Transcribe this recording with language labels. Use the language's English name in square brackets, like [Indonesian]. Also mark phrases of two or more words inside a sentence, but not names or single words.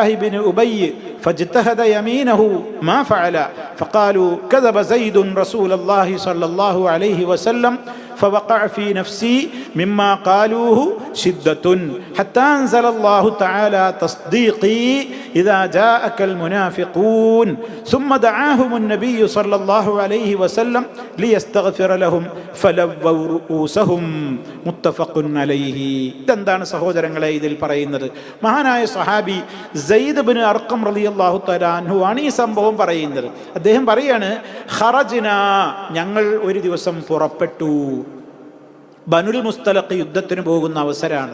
[Arabic] بن أبي فاجتهد يمينه ما فعل فقالوا كذب زيد رسول الله صلى الله عليه وسلم فوقع في نفسي مما قالوه شدة حتى أنزل الله تعالى تصديقي إذا جاءك المنافقون ثم دعاهم النبي صلى الله عليه وسلم ليستغفر لهم فلووا رؤوسهم متفق عليه. [Malayalam] ഇതെന്താണ് സഹോദരങ്ങളെ ഇതിൽ പറയുന്നത്? മഹാനായ സഹാബി സയ്യിദ് ഇബ്നു അർഖം [Arabic] رضي الله تعالى عنه [Malayalam] ആണ് ഈ സംഭവം പറയുന്നത്. അദ്ദേഹം പറയാണ്, ഖറജ്ന, ഞങ്ങൾ ഒരു ദിവസം പുറപ്പെട്ടു. ബനുൽ മുസ്തലഖ് യുദ്ധത്തിന് പോകുന്ന അവസരമാണ്.